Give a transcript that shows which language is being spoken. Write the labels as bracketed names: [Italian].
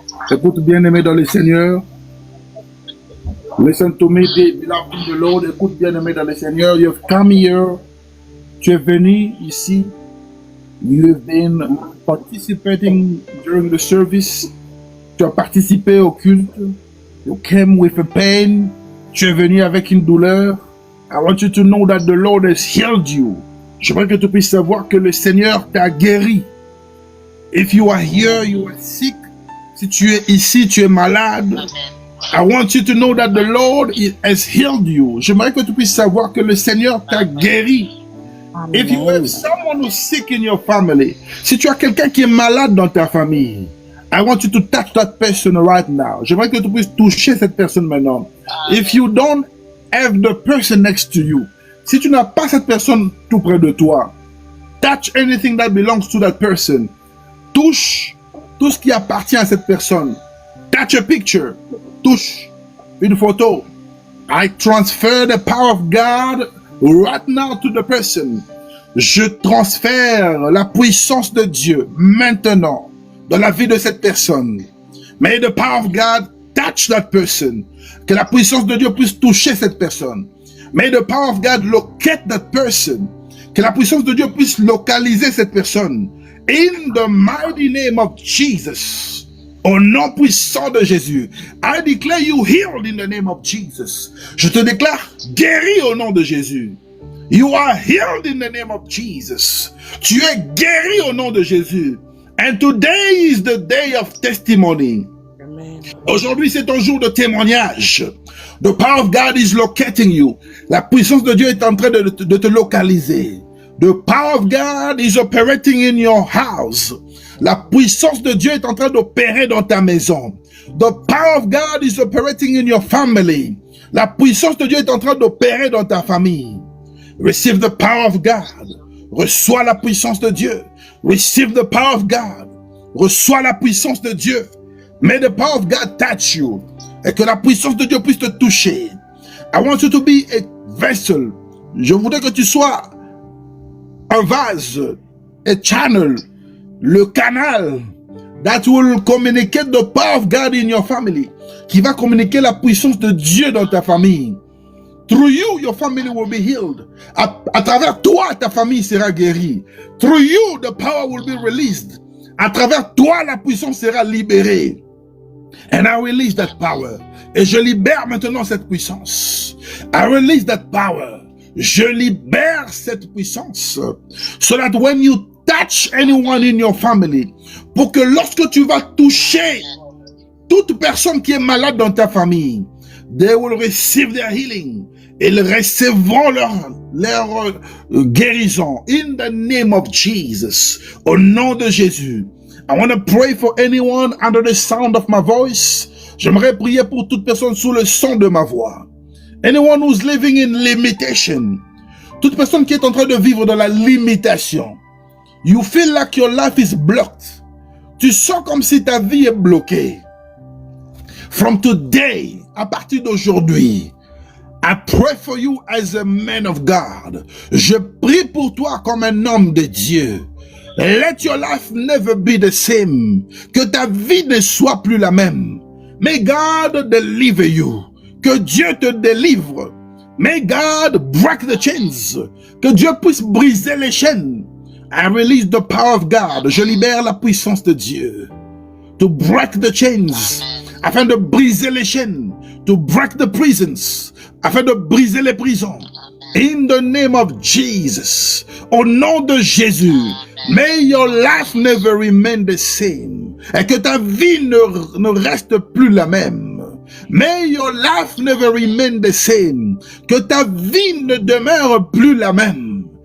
[French] Écoute bien aimé dans le Seigneur. [English] Listen to me, beloved in the Lord. [French] Écoute bien aimé dans le Seigneur. [English] You've come here. [French] Tu es venu ici. [English] You've been participating during the service. [French] Tu as participé au culte. [English] You came with a pain. [French] Tu es venu avec une douleur. [English] I want you to know that the Lord has healed you. [French] Je veux que tu puisses savoir que le Seigneur t'a guéri. [English] If you are here, you are sick. [French] Si tu es ici, tu es malade. [English] I want you to know that the Lord has healed you. [French] J'aimerais que tu puisses savoir que le Seigneur t'a guéri. [English] If you have someone who's sick in your family, [French] si tu as quelqu'un qui est malade dans ta famille, [English] I want you to touch that person right now. [French] J'aimerais que tu puisses toucher cette personne maintenant. [English] If you don't have the person next to you, [French] si tu n'as pas cette personne tout près de toi, [English] touch anything that belongs to that person. [French] Touche tout ce qui appartient à cette personne. [English] Touch a picture. [French] Touche une photo. [English] I transfer the power of God right now to the person. [French] Je transfère la puissance de Dieu maintenant dans la vie de cette personne. [English] May the power of God touch that person. [French] Que la puissance de Dieu puisse toucher cette personne. [English] May the power of God locate that person. [French] Que la puissance de Dieu puisse localiser cette personne. [English] In the mighty name of Jesus. [French] Au nom puissant de Jésus. [English] I declare you healed in the name of Jesus. [French] Je te déclare guéri au nom de Jésus. [English] You are healed in the name of Jesus. [French] Tu es guéri au nom de Jésus. [English] And today is the day of testimony. [French] Aujourd'hui, c'est ton jour de témoignage. [English] The power of God is locating you. [French] La puissance de Dieu est en train de te localiser. [English] The power of God is operating in your house. [French] La puissance de Dieu est en train d'opérer dans ta maison. [English] The power of God is operating in your family. [French] La puissance de Dieu est en train d'opérer dans ta famille. [English] Receive the power of God. [French] Reçois la puissance de Dieu. [English] Receive the power of God. [French] Reçois la puissance de Dieu. [English] May the power of God touch you. [French] Et que la puissance de Dieu puisse te toucher. [English] I want you to be a vessel. [French] Je voudrais que tu sois un vase, [English] a channel, [French] le canal [English] that will communicate the power of God in your family, [French] qui va communiquer la puissance de Dieu dans ta famille. [English] Through you, your family will be healed. [French] À travers toi, ta famille sera guérie. [English] Through you, the power will be released. [French] À travers toi, la puissance sera libérée. [English] And I release that power. [French] Et je libère maintenant cette puissance. [English] I release that power. [French] Je libère cette puissance. [English] So that when you touch anyone in your family, [French] pour que lorsque tu vas toucher toute personne qui est malade dans ta famille, [English] They will receive their healing. [French] Ils recevront leur guérison. [English] In the name of Jesus. [French] Au nom de Jésus. [English] I want to pray for anyone under the sound of my voice. [French] J'aimerais prier pour toute personne sous le son de ma voix. [English] Anyone who's living in limitation. [French] Toute personne qui est en train de vivre dans la limitation. [English] You feel like your life is blocked. [French] Tu sens comme si ta vie est bloquée. [English] From today, [French] à partir d'aujourd'hui, [English] I pray for you as a man of God. [French] Je prie pour toi comme un homme de Dieu. [English] Let your life never be the same. [French] Que ta vie ne soit plus la même. [English] May God deliver you. [French] Que Dieu te délivre. [English] May God break the chains. [French] Que Dieu puisse briser les chaînes. [English] I release the power of God. [French] Je libère la puissance de Dieu. [English] To break the chains. [French] Afin de briser les chaînes. [English] To break the prisons. [French] Afin de briser les prisons. [English] In the name of Jesus. [French] Au nom de Jésus. [English] May your life never remain the same. [French] Et que ta vie ne reste plus la même. [English] May your life never remain the same. [French] Que ta vie ne demeure plus la même.